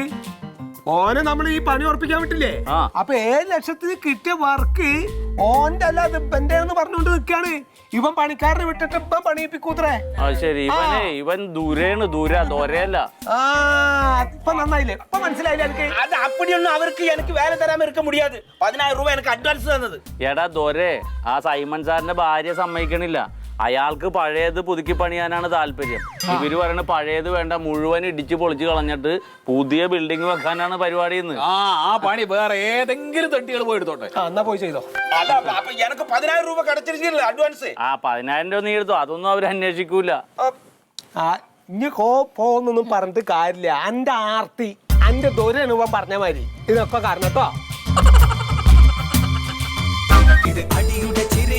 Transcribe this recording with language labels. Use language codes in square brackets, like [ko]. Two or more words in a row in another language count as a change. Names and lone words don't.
[ml] ഓനെ നമ്മൾ ഈ പണി ഉറപ്പിക്കാൻ വിട്ടില്ലേ? അപ്പൊ 7 ലക്ഷത്തിന് കിട്ടിയ വർക്ക് ഓന്റെ അല്ല അത് ഇവന്റെ എന്ന് പറഞ്ഞുകൊണ്ട് നിൽക്കാണ്. ഇവൻ പണിക്കാരനെ വിട്ടിട്ട് ഇപ്പം പണിയിപ്പിക്കൂത്രേ. അത് ശരി, ഇവൻ ദൂരേണ്, ദൂരല്ല. ആ ഇപ്പൊ നന്നായില്ലേ, ഇപ്പൊ മനസ്സിലായില്ലേ എനിക്ക്? [ta] அது அப்படி ஒன்றும் அவருக்கு எனக்கு வேலை தராம இருக்க முடியாது. 10,000 ரூபாய் எனக்கு அட்வான்ஸ் தந்தது. [ml] എടാ ദൊരെ, ആ സൈമൺ സാറിന്റെ ഭാര്യ സമ്മതിക്കണില്ല. അയാൾക്ക് പഴയത് പുതുക്കി പണിയാനാണ് താല്പര്യം. ഇവര് പറയണ പഴയത് വേണ്ട, മുഴുവൻ ഇടിച്ച് പൊളിച്ച് കളഞ്ഞിട്ട് പുതിയ ബിൽഡിംഗ് വെക്കാനാണ് പരിപാടി. ആ പണി വേറെ ഏതെങ്കിലും തട്ടികൾ പോയി എടുത്തോട്ടെ. എന്നാ പോയി ചെയ്തോ. [ta] அதான் அப்ப எனக்கு 10,000 ரூபாய் கிடைச்சிருச்சுல அட்வான்ஸ். [ml] ആ 10,000 രൂപ നീ എടുത്തോ, അതൊന്നും അവർ അന്വേഷിക്കൂല. ഇനി പോന്നൊന്നും പറഞ്ഞിട്ട് കാര്യമില്ല. അന്റെ ആർത്തി അന്റെ ദുരനുഭവം പറഞ്ഞ മാതിരി ഇതൊക്കെ കാരണം കേട്ടോ. ഇത് അടിയുടെ